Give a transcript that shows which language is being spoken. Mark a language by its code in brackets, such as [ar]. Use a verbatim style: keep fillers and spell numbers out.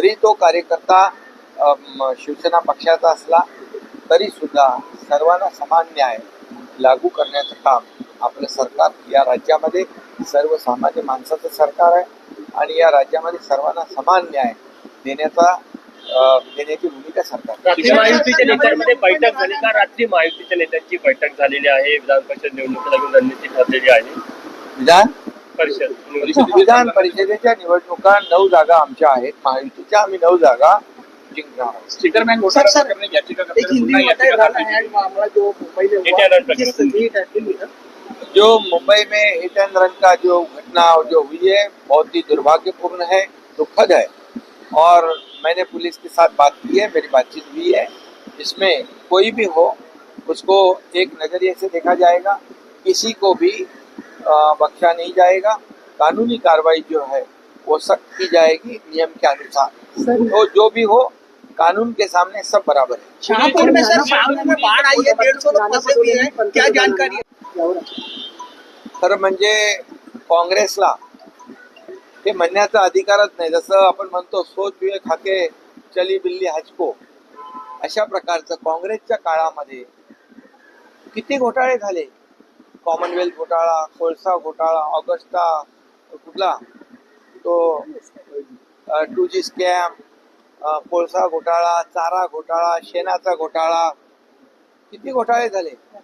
[mr] जरी तो कार्यकर्ता शिवसेना पक्षाचा असला तरी सुद्धा सर्वांना समान न्याय लागू करण्याचं काम आपलं सरकार, या राज्यामध्ये सर्वसामान्य माणसाचं सरकार आहे आणि या राज्यामध्ये सर्वांना समान न्याय देण्याचा देण्याची भूमिका सरकार. रात्री महायुतीच्या नेत्यांमध्ये बैठक झाली का? रात्री महायुतीच्या नेत्यांची बैठक झालेली आहे. विधान परिषद निवडणुकीला घेऊन रणनीती ठरलेली आहे. विधान परिषद विधान परिषदेच्या निवडणुका नऊ जागा आमच्या आहेत. महायुतीच्या आम्ही नऊ जागा [hi] जो मुंबई में हिट एंड रन का जो घटना जो हुई है बहुत ही दुर्भाग्यपूर्ण है, दुखद है और मैंने पुलिस के साथ बात की है, मेरी बातचीत हुई है. इसमें कोई भी हो उसको एक नजरिए से देखा जाएगा, किसी को भी बख्शा नहीं जाएगा. कानूनी कार्रवाई जो है वो सख्त की जाएगी नियम के अनुसार. तो जो भी हो कानून के सामने सब बराबर है. शाहपुर में सर शाहपुर में बाढ़ आई है, डेढ़ सौ लोग फंसे हुए हैं, क्या जानकारी है? [mr] तर म्हणजे काँग्रेसला हे म्हणण्याचा अधिकारच नाही. जसं आपण म्हणतो सोच विवेक हाके चली बिल्ली हचको, अशा प्रकारचं काँग्रेसच्या काळामध्ये किती घोटाळे झाले. कॉमनवेल्थ घोटाळा, कोळसा घोटाळा, ऑगस्टा कुठला तो टू जी स्कॅम, कोळसा घोटाळा, चारा घोटाळा, शेणाचा घोटाळा, किती घोटाळे झाले.